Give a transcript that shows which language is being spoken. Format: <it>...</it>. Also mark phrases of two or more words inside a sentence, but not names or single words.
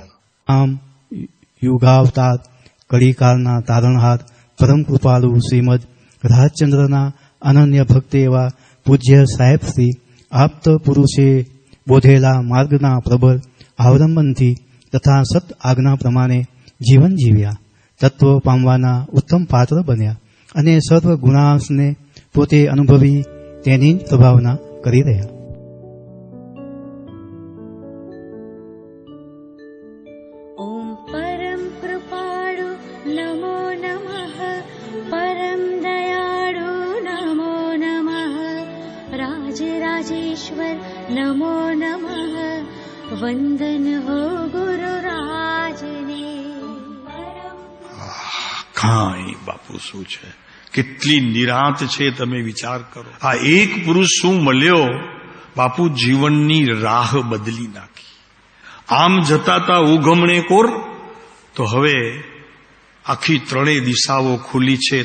<gu>આમ યુગાવતાર કળીકાળના તારણહાર પરમ કૃપાળુ શ્રીમદ રાજચંદ્રના અનન્ય ભક્ત એવા પૂજ્ય સાહેબ શ્રી આપ્ત પુરુષે બોધેલા માર્ગના પ્રબળ અવલંબનથી તથા સત આજ્ઞા પ્રમાણે જીવન જીવ્યા, તત્વ પામવાના ઉત્તમ પાત્ર બન્યા અને સર્વ ગુણાંશને પોતે અનુભવી તેની જ પ્રભાવના કરી રહ્યા.</gu> <sa>ॐ परं कृपाळु नमो नमः, परं दयाळु नमो नमः, राजराजेश्वर नमो नमः,</sa> <gu>વંદન હો ગુરુરાજને. કાંઈ બાપુ શું છે, કેટલી નિરાંત છે તમે વિચાર કરો. આ એક પુરુષ શું મળ્યો, બાપુ જીવનની રાહ બદલી નાખી. આમ જતા તા ઉગમણે કોર, તો હવે આખી ત્રણેય દિશાઓ ખુલી છે.</gu>